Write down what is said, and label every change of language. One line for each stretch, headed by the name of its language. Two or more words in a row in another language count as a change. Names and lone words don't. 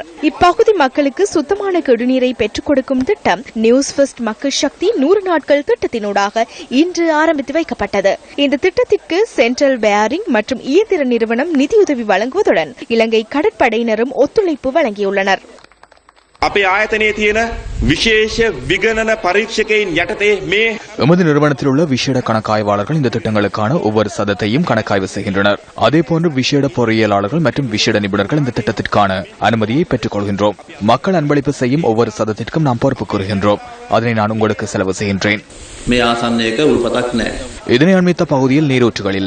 Tamil: இப்பகுதி மக்களுக்கு சுத்தமான குடிநீரை பெற்றுக் கொடுக்கும் திட்டம் நியூஸ் ஃபர்ஸ்ட் மக்கள் சக்தி 100 நாட்கள் திட்டத்தினூடாக இன்று ஆரம்பித்து வைக்கப்பட்டது. இந்த திட்டத்திற்கு சென்ட்ரல் பேரிங் மற்றும் இயந்திர நிறுவனம் நிதியுதவி வழங்குவதுடன் இலங்கை கடற்படையினரும் ஒத்துழைப்பு வழங்கியுள்ளனர்.
Sinhala: අපේ ආයතනයේ තියෙන විශේෂ විගණන පරීක්ෂකයින් යටතේ මේ
Tamil: எமது நிறுவனத்தில் உள்ள விசேட கணக்காய்வாளர்கள் இந்த திட்டங்களுக்கான ஒவ்வொரு சதத்தையும் கணக்காய்வு செய்கின்றனர். அதேபோன்று விசேட பொறியியலாளர்கள் மற்றும் விசேட நிபுணர்கள் இந்த திட்டத்திற்கான அனுமதியை பெற்றுக் கொள்கின்றோம். மக்கள் அன்பளிப்பு செய்யும் ஒவ்வொரு சதத்திற்கும் நாம் பொறுப்பு கூறுகின்றோம். அதனை நான் உங்களுக்கு செலவு செய்கின்றேன். இதனை அண்மித்த பகுதியில் நீரூற்றுகள் இல்லை.